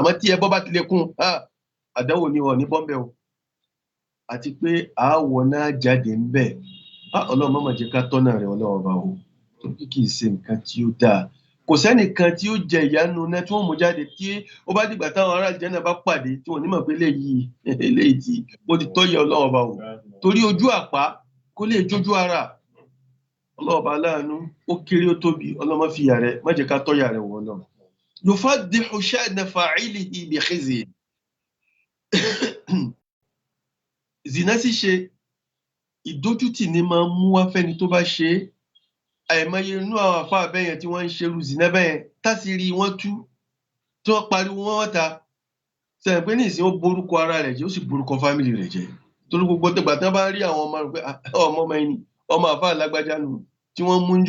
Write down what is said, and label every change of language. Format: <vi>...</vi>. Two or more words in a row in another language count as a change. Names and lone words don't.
<yo>àmọ́ tí ẹbọ bá ti lè kún àdánwò ni wọn ní bọ́m̀bẹ̀ o àti pé àáwọ̀ náà jáde ń bẹ̀ Ọlọ́run má mà jẹ́ ká tọ́nà rẹ̀ Ọlọ́run bá o torí kì í ṣe nǹkan tí ó dáa kò sẹ́nìkan tí ó jẹ ìyanu náà tí wọ́n mú jáde tí ó bá dìgbà táwọn ará Àlùjánnà bá pàdé tí wọ́n ní mọ̀ pé eléyìí tí ó ti tọ́yẹ Ọlọ́run bá o torí ojú àpá kó lè jójú ara Ọlọ́run bá láàánú ó kéré ó tóbi Ọlọ́run má fi yà rẹ̀ má jẹ́ ká tọ́yà rẹ̀ wọ̀ náà.</yo> <ar>يفضح شأن فاعله بخزي</ar> <yo>zina ṣíṣe ìdójútì ni máa ń mú wá fẹ́ni tó bá ṣe é àìmọye inú àwọn àfáà bẹ́yẹn tí wọ́n ń ṣerú zina bẹ́yẹn tásìrí wọ́n tú tí wọ́n pariwo wọ́n ta sẹ́yìn pé nísìnyí ó borúkọ ara rẹ̀ jẹ́ ó sì borúkọ fámìlì rẹ̀ jẹ́ torí gbogbo tẹ̀gbà tí wọ́n bá rí àwọn ọmọ rẹ̀ pé ọmọ ẹni ọmọ àfáà lágbájá nù tí wọ́n</yo>